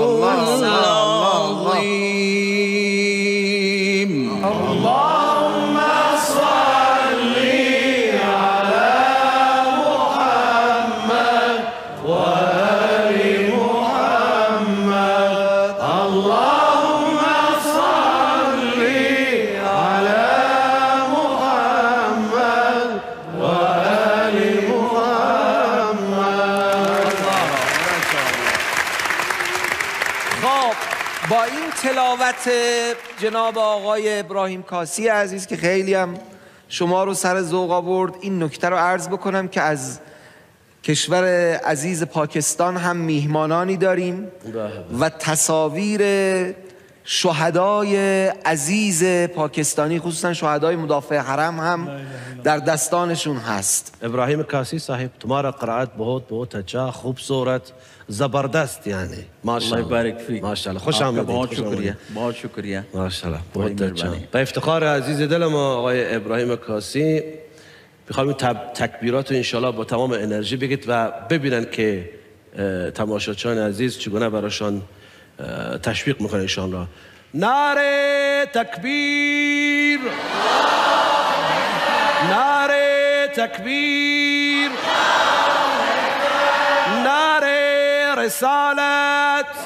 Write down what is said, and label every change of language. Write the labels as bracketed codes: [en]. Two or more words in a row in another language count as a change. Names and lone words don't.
[ar] اللهم صل على محمد وآل محمد. اللهم صل على محمد وآل محمد. [fa] خب با این تلاوت جناب آقای ابراهیم کاسی عزیز که خیلی هم شما رو سر ذوق آورد، این نکته رو عرض بکنم که از کشور عزیز پاکستان هم میهمانانی داریم و تصاویر شهدای عزیز پاکستانی خصوصا شهدای مدافع حرم هم در دستانشون هست. [hi] ابراهیم کاسی صاحب तुम्हारा قرائت बहुत बहुत अच्छा खूबसूरत ज़बरदस्त यानी माशाअल्लाह [ar] بارک فیک [fa] ماشاءالله خوش آمدید. [hi] बहुत शुक्रिया बहुत शुक्रिया ماشاءالله बहुत अच्छा. [fa] به افتخار عزیز دل ما آقای ابراهیم کاسی میخوام این تکبیرات رو انشالله با تمام انرژی بگید و ببینن که تماشاچیان عزیز چگونه براشان تشویق میکنه انشالله. نعره تکبیر، نعره تکبیر، نعره رسالت،